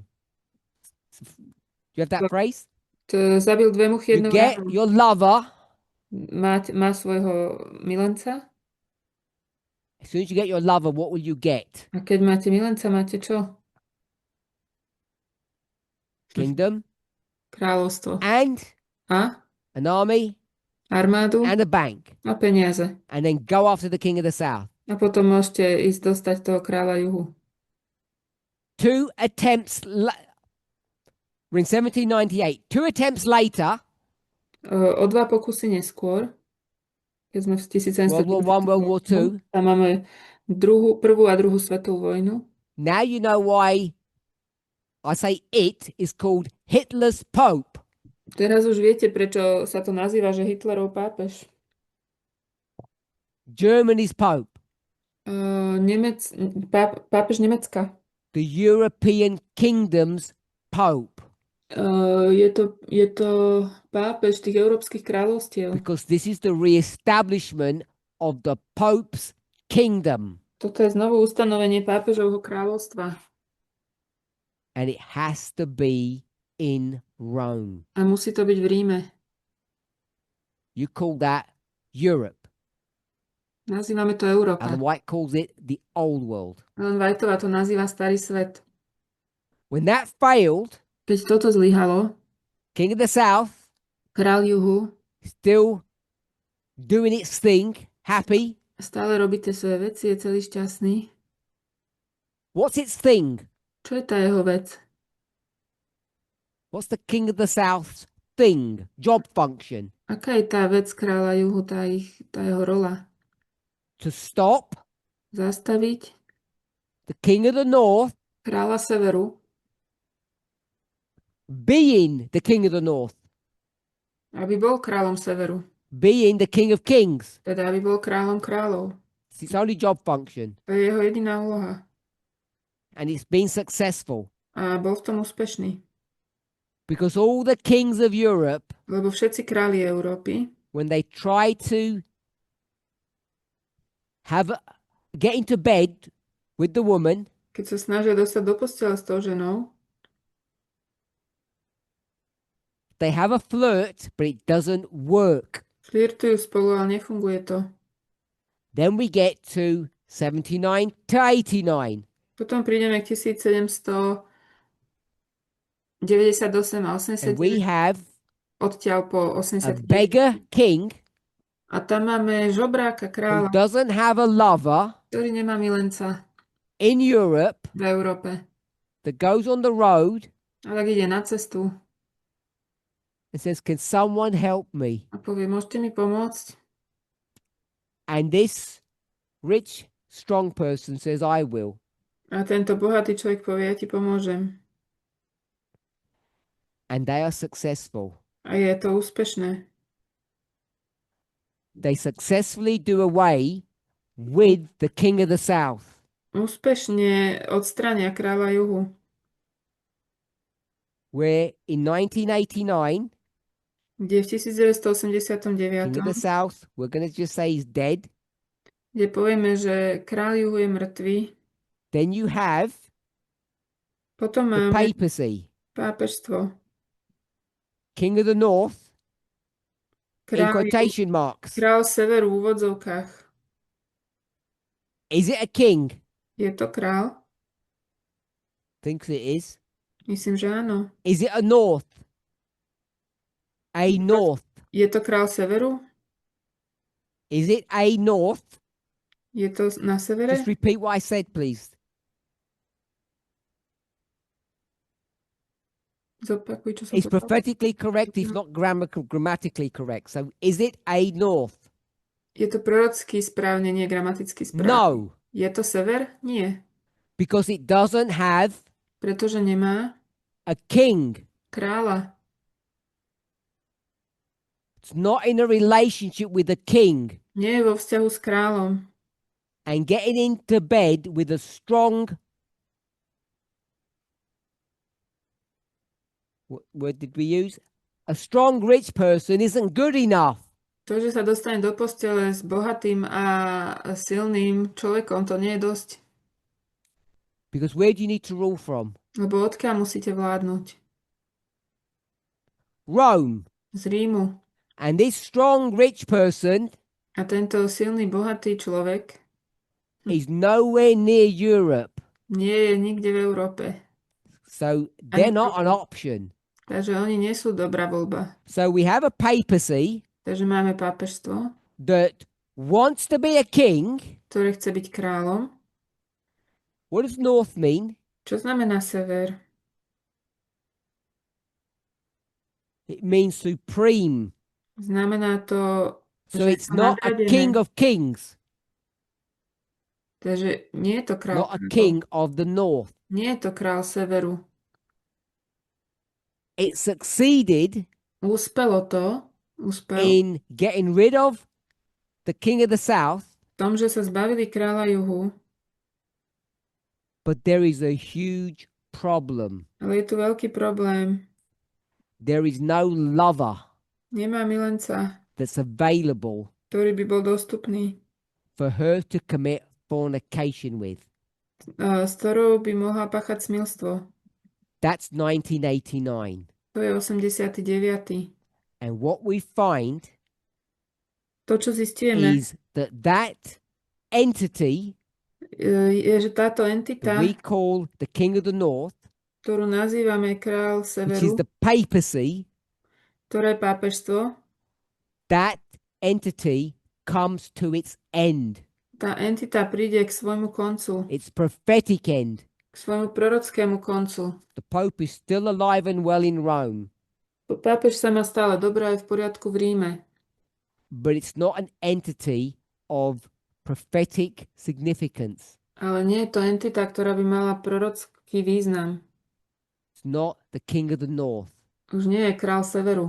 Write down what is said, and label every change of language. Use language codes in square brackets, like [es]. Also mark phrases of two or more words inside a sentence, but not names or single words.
[en] Do you have that phrase? [sk] Zabil dve muchy [en] You [sk] jednou [en] get [sk] ranou. [en] your lover. [sk] Má svojho milenca. [en] As soon as you get your lover, what will you get? [sk] A keď máte milenca, máte čo? [en] Kingdom. [sk] Kráľovstvo. [en] And [sk] A? [en] an army. [sk] Armádu. [en] And a bank. [sk] A peniaze. [en] And then go after the king of the south. [sk] A potom môžete ísť dostať toho kráľa juhu. [en] Two attempts. We're in 1798. Two attempts later. [sk] O dva pokusy neskôr, keď sme v [en] World War I, World War II. [sk] Tam máme prvú a druhú svetovú vojnu. [en] Now you know why I say it is called Hitler's Pope. [sk] Teraz už viete, prečo sa to nazýva, že Hitlerov pápež. [en] Germany's Pope. [sk] Pápež Nemecka. [en] The European Kingdom's Pope. [sk] Je to pápež tých európskych kráľovstiev. [en] Because this is the re-establishment of the Pope's kingdom. [sk] Toto je znovu ustanovenie pápežovho kráľovstva. [en] And it has to be in Rome. [sk] A musí to byť v Ríme. [en] You call that Europe. [sk] Nazývame to Európa. [en] And White calls it the old world. [sk] Len Whiteová to nazýva starý svet. [en] When that failed, [sk] keď toto zlyhalo, [en] King of the South, [sk] kráľ juhu, [en] still doing its thing, happy. [sk] Stále robí tie svoje veci, je celý šťastný. [en] What's its thing? Čo je tá jeho vec? What's the King of the South's thing? Job function? [sk] Aká je tá vec kráľa juhu, tá jeho rola? [en] To stop. [sk] Zastaviť. [en] The King of the North. [sk] Kráľa severu. [en] Being the King of the North. [sk] Aby bol kráľom severu. [en] Being the King of Kings. [sk] Teda aby bol kráľom kráľov. [en] It's its only job function. [sk] To je jeho jediná úloha. [en] And it's been successful. [sk] A bol v tom úspešný. [en] Because all the kings of Europe, [sk] lebo všetci králi Európy, [en] when they try to get into bed with the woman, [sk] keď sa snažia dostať do postele s tou ženou, [en] they have a flirt, but it doesn't work. [sk] Flirtujú spolu, ale nefunguje to. [en] Then we get to 79 to 89. [sk] Potom prídeme k 1798 a 89. [en] And we have [sk] odtiaľ po a 89. [en] beggar king [sk] A tam máme žobráka [en] who [sk] kráľa, [en] doesn't have a lover [sk] ktorý nemá milenca [en] in Europe [sk] v Európe. [en] that goes on the road [sk] A tak ide na cestu [en] and says, can someone help me? [sk] a povie, môžete mi pomôcť? [en] And this rich, strong person says, I will. [sk] A tento bohatý človek povie, ja ti pomôžem. [en] And they are successful. [sk] A je to úspešné. [en] They successfully do away with the king of the south. [sk] Úspešne odstrania kráľa juhu. [en] Where in 1989, [sk] Kde v 1989, [en] king of the south, we're going to just say he's dead. [sk] kde povieme, že kráľ juhu je mŕtvý. [en] Then you have [sk] Potom [en] the [sk] máme [en] papacy. [sk] pápežstvo. [en] King of the north, in [sk] Kráľ [en] quotation marks. [sk] severu v úvodzovkách. [en] Is it a king? [sk] Je to kráľ? [en] Thinks it is. [sk] Myslím, že áno. [en] Is it a north? A north. [sk] Je to kráľ severu? [en] Is it a north? [sk] Je to na severe? [en] Just repeat what I said, please. [sk] Zopakuj, čo som [en] It's [sk] povedal. [en] prophetically correct, it's not grammatically correct. So is it a north? [sk] Je to prorocky správne, nie gramaticky správne. [en] No, [sk] Je to sever? Nie. [en] because it doesn't have [sk] Pretože nemá [en] a king. [sk] kráľa. [en] It's not in a relationship with a king. [sk] Nie je vo vzťahu s kráľom. [en] And getting into bed with a strong, what word did we use? A strong rich person isn't good enough. [sk] To, že sa dostane do postele s bohatým a silným človekom, to nie je dosť. [en] Because where do you need to rule from? [sk] Lebo odkiaľ musíte vládnuť? [en] Rome. [sk] Z Rímu. [en] And this strong rich person [sk] A tento silný, bohatý človek [en] is nowhere near Europe. [sk] nie je nikde v Európe. [en] So they're not an option. [sk] Takže oni nie sú dobrá voľba. [en] So we have a papacy [sk] Takže máme pápežstvo, [en] that wants to be a king. [sk] ktoré chce byť kráľom. [en] What does north mean? [sk] Čo znamená sever? [en] It means supreme. [sk] Znamená to, [en] So [sk] že [en] it's [sk] je to [en] not a [sk] nadradené. [en] king of kings, [sk] Takže nie je to kráľ. [en] not a king of the north. [sk] Nie je to kráľ severu. [en] It succeeded [sk] Úspel [en] in getting rid of the king of the south, [sk] v tom, že sa zbavili kráľa juhu, [en] but there is a huge problem. [sk] ale je tu veľký problém. [en] There is no lover [sk] Nemá milenca, [en] that's available [sk] ktorý by bol dostupný, [en] for her to commit fornication with. [sk] s ktorou by mohla páchať smilstvo. [en] That's 1989. [sk] To je 89. [en] And what we find [sk] To, čo zistujeme, [en] is that that entity [sk] je, že táto [en] that [sk] entita, [en] we call the king of the north, [sk] ktorú nazývame kráľ [en] which is [sk] severu, [en] the papacy, [sk] ktoré je pápežstvo, [en] that entity comes to its end. [sk] tá entita príde k svojmu koncu, [en] Its prophetic end. [sk] k svojmu prorockému koncu. [en] The Pope is still alive and well in Rome, [sk] Pápež sa má stále dobre aj v poriadku v Ríme, [en] but it's not an entity of prophetic significance. [sk] ale nie je to entita, ktorá by mala prorocký význam. [en] It's not the king of the north. [sk] Už nie je král severu.